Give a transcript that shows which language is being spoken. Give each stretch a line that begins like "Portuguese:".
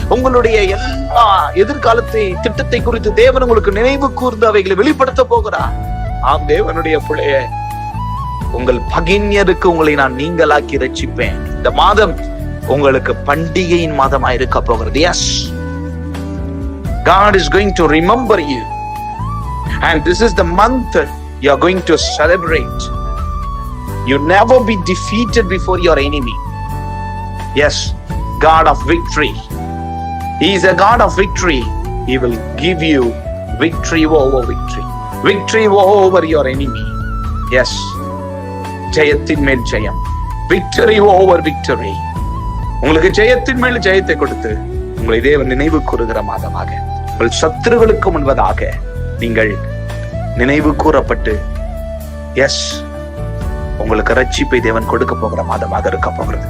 Tamil: உங்களுடைய எல்லா எதிர்காலத்தை திட்டத்தை குறித்து தேவன் உங்களுக்கு நினைவு கூர்ந்து அவைகளை வெளிப்படுத்த போகிறார். ஆம் தேவனுடைய பிள்ளையே, உங்கள் பகைஞருக்கு உங்களை நான் நீங்களாக்கி ரட்சிப்பேன். இந்த மாதம் உங்களுக்கு பண்டிகையின் மாதமா இருக்க போகிறது.
English: Yes, God is going to remember you, and this is the month you are going to celebrate. You never be defeated before your enemy. Yes, God of victory. He is a God of victory. He will give you victory over victory. Victory over your enemy. Yes,
Tamil: ஜெயத்தின் மேல் ஜெயம்.
English: Victory over victory.
Tamil: உங்களுக்கு ஜெயத்தின் மேல் ஜெயத்தை கொடுத்து உங்களை தேவன் நினைவு கூறுகிற மாதமாக, உங்கள் சத்துருகளுக்கு முன்பதாக நீங்கள் நினைவு கூறப்பட்டு, எஸ், உங்களுக்கு ரட்சிப்பை தேவன் கொடுக்க போகிற மாதமாக இருக்க போகிறது.